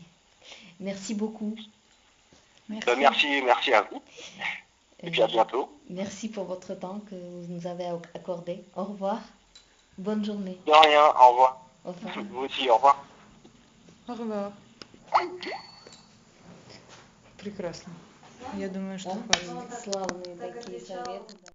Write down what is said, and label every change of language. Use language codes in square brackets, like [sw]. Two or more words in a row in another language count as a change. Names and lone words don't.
[fr] Merci beaucoup. Merci. Merci à vous. Et puis à bientôt. Merci pour votre temps que vous nous avez accordé. Au revoir. Bonne journée. De rien, au revoir. Au revoir. Vous aussi, au revoir. Au revoir. [ru] Прекрасно. Я думаю, что хватит. Славные такие советы.